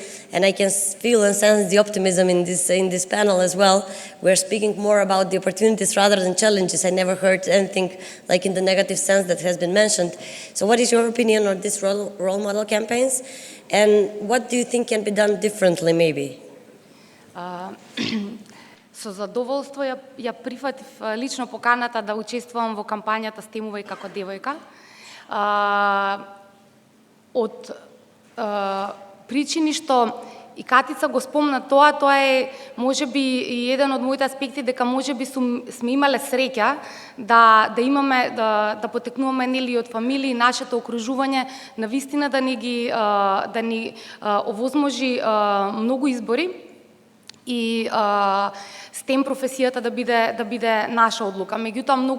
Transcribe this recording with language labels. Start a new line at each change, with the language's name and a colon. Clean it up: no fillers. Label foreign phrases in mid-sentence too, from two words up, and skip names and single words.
English: And I can feel and sense the optimism in this panel as well. We're speaking more about the opportunities rather than challenges. I never heard anything like in the negative sense that has been mentioned. So what is your opinion on these role model campaigns? And what do you think can be done differently maybe?
Macedonian: Со задоволство ја прифатив лично поканата да учествувам во кампањата STEM-ова и како девојка. Од причини што и Катица го спомна тоа е можеби и еден од моите аспекти дека можеби сме имале среќа да имаме да потекнуваме нели од фамилии, нашето окружување навистина да ни овозможи многу избори и STEM професијата да биде наша одлука.